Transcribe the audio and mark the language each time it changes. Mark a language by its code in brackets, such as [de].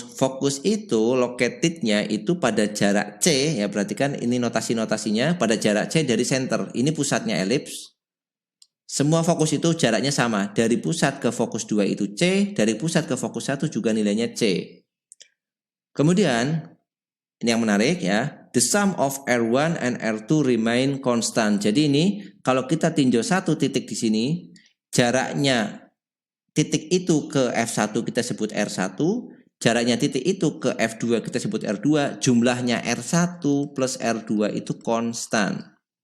[id] Fokus itu located-nya itu pada jarak C ya. Perhatikan ini notasi-notasinya pada jarak C dari center. Ini pusatnya elips. Semua fokus itu jaraknya sama. Dari pusat ke fokus 2 itu C, dari pusat ke fokus 1 juga nilainya C. Kemudian ini yang menarik ya. [en] The sum of R1 and R2 remain constant. [id] Jadi ini kalau kita tinjau satu titik di sini, jaraknya titik itu ke F1 kita sebut R1, jaraknya titik itu ke F2 kita sebut R2, jumlahnya R1 plus R2 itu konstan.